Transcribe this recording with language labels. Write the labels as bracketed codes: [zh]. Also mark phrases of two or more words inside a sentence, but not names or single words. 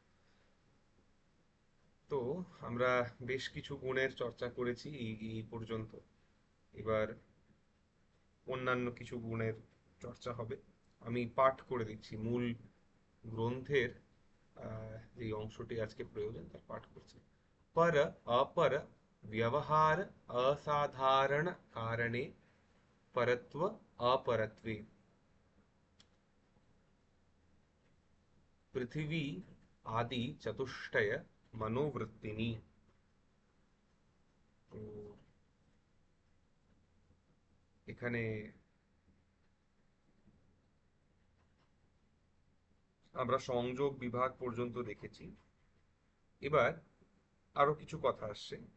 [bn] তো আমরা বেশ কিছু গুণের চর্চা করেছি এই এই পর্যন্ত। এবার অন্যান্য কিছু গুণের চর্চা হবে। আমি পাঠ করে দিচ্ছি মূল গ্রন্থের যে অংশটি আজকে প্রয়োজন তার পাঠ করছি। [sa] पर अपर व्यवहार असाधारण कारणे परत्व अपरत्वे पृथिवी आदि चतुष्टय मनोवृत्तिनि। [bn] তো এখানে আমরা সংযোগ বিভাগ পর্যন্ত দেখেছি। এবার আরো কিছু কথা আসছে।